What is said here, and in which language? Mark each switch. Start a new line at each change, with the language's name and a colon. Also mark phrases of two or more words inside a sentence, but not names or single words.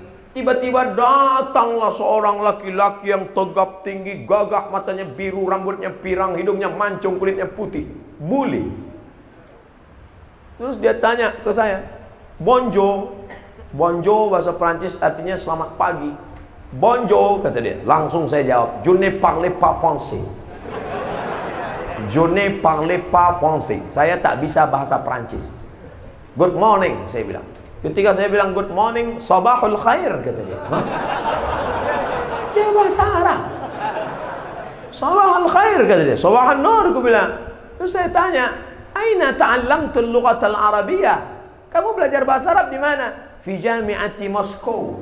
Indonesian: Tiba-tiba datanglah seorang laki-laki yang tegap tinggi, gagah, matanya biru, rambutnya pirang, hidungnya mancung, kulitnya putih. Buli. Terus dia tanya ke saya,
French: bonjour.
Indonesian: Bonjour bahasa Prancis artinya selamat pagi. Bonjour kata dia. Langsung saya jawab,
French: je ne parle pas français. Je ne parle pas français.
Indonesian: Saya tak bisa bahasa Prancis.
English: Good morning,
Indonesian: saya bilang. Ketika saya bilang
English: good morning,
Arabic: صباح الخير,
Indonesian: kata dia. Hah? Dia bahasa Arab.
Arabic: صباح الخير,
Indonesian: kata dia.
Arabic: صباح النور,
Indonesian: aku bilang. Terus saya tanya,
Arabic: أين تعلمت اللغة العربية?
Indonesian: Kamu belajar bahasa Arab di mana?
Arabic: في جامعة موسكو.